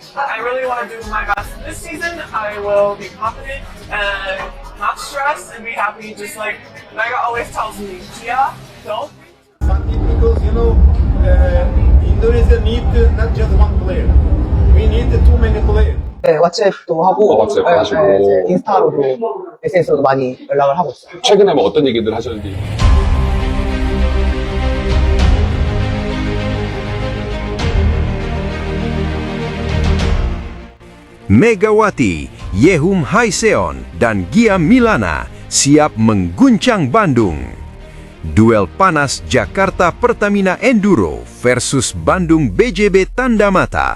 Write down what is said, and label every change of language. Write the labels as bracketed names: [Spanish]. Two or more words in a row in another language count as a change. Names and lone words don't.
[English] I really want to do my best this season. I will be confident and not stressed and be happy, just like Mega always tells me, Gia, don't. Because Indonesia needs not just one player. We need too many players. [Korean] 네, 왓츠앱도 하고, 왓츠앱 하시고. 이제 인스타로도, SNS로도 많이 연락을 하고 있어요. 최근에 뭐 어떤 얘기들 하셨는지. [Indonesian] Megawati, Yehum Haiseon, dan Gia Milana siap mengguncang Bandung. Duel panas Jakarta Pertamina Enduro versus Bandung BJB Tandamata.